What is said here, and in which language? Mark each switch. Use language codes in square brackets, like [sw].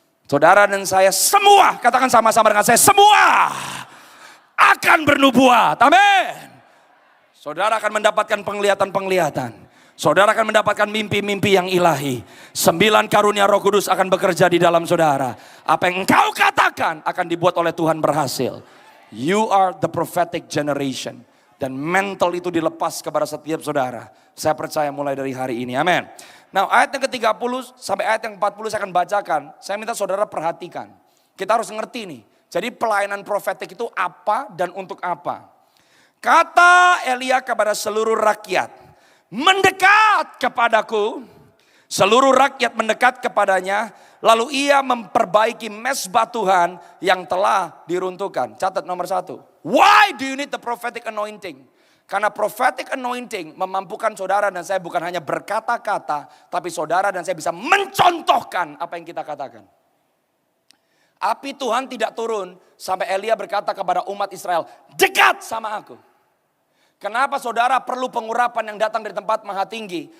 [id] Saudara dan saya semua, katakan sama-sama dengan saya, semua akan bernubuat. Amin. Saudara akan mendapatkan penglihatan-penglihatan. Saudara akan mendapatkan mimpi-mimpi yang ilahi. 9 karunia Roh Kudus akan bekerja di dalam saudara. Apa yang engkau katakan akan dibuat oleh Tuhan berhasil. [en] You are the prophetic generation. [id] Dan mental itu dilepas kepada setiap saudara. Saya percaya mulai dari hari ini. Amin. Nah, ayat yang ke-30 sampai ayat yang 40 saya akan bacakan. Saya minta saudara perhatikan. Kita harus ngerti nih. Jadi pelayanan profetik itu apa dan untuk apa. Kata Elia kepada seluruh rakyat, mendekat kepadaku. Seluruh rakyat mendekat kepadanya. Lalu ia memperbaiki mezbah Tuhan yang telah diruntuhkan. Catat nomor 1. [en] Why do you need the prophetic anointing? [id] Karena prophetic anointing memampukan saudara dan saya bukan hanya berkata-kata. Tapi saudara dan saya bisa mencontohkan apa yang kita katakan. Api Tuhan tidak turun sampai Elia berkata kepada umat Israel, dekat sama aku. Kenapa saudara perlu pengurapan yang datang dari tempat maha tinggi?